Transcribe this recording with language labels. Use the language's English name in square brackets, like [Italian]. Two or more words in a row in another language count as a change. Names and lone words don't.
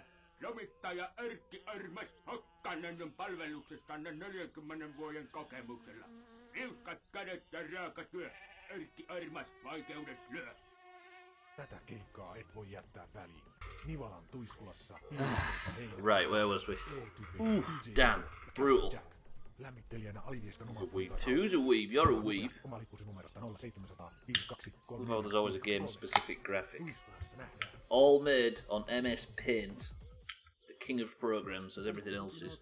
[Finnish] Lomittaja Erkki Armas Hokkanen on palveluksessanne 40 vuoden kokemuksella. Liuskat kädet ja raaka työ. Erkki Armas, vaikeudet lyö. Tätä keikkaa et voi jättää väliin. Nivalan Tuiskulassa. [English] Right, where was we? Ooh, damn, brutal. [Finnish] Lämmittelijänä Alivieskan [English] Who's a weeb? Who's a weeb? You're a weeb. Oh, there's always a game-specific graphic. All made on MS Paint. The king of programs, as everything else is.